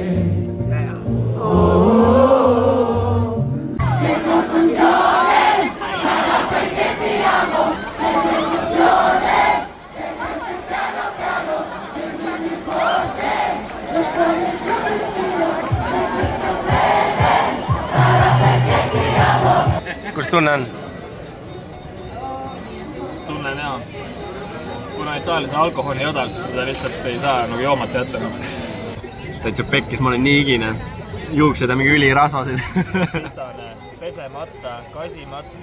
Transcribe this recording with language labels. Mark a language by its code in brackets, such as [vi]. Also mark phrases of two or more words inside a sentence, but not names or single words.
[it] Che confusione, sarà perché ti amo, che confusione, che faccio piano piano, che giorni forte, lo sto sempre vicino, se ci sto bene, sarà perché ti amo. [et] Kus tunne on? Tunnen jah. Kuna Itaalias on alkoholi jodal, siis seda lihtsalt ei saa nagu joomata jätta. Täitsa pekkis, ma olen nii igine. Juuksed on mingi ülirasvasid. Sidane, pesemata, kasimata.